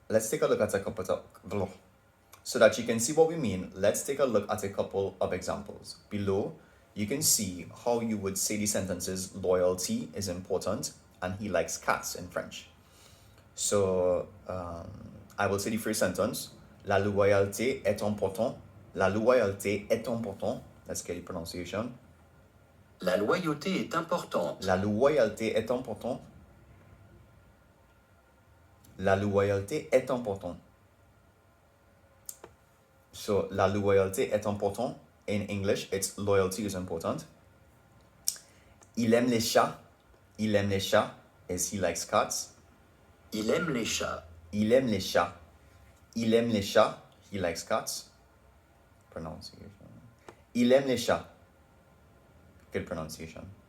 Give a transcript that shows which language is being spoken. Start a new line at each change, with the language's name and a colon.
English: So that you can see what we mean, let's take a look at a couple of examples. Below, you can see how you would say the sentences loyalty is important and he likes cats in French. So, I will say the first sentence.
French: La loyauté est important. La loyauté est important.
English: Let's get the pronunciation.
French: La loyauté est importante. La loyauté est important. La loyauté est important. So, la loyauté est important.
English: In English, it's loyalty is important.
French: Il aime les chats. Il aime les chats
English: is he likes cats.
French: Il aime les chats. Il aime les chats. Il aime les chats.
English: He likes cats. Pronunciation.
French: Il aime les chats.
English: Good pronunciation.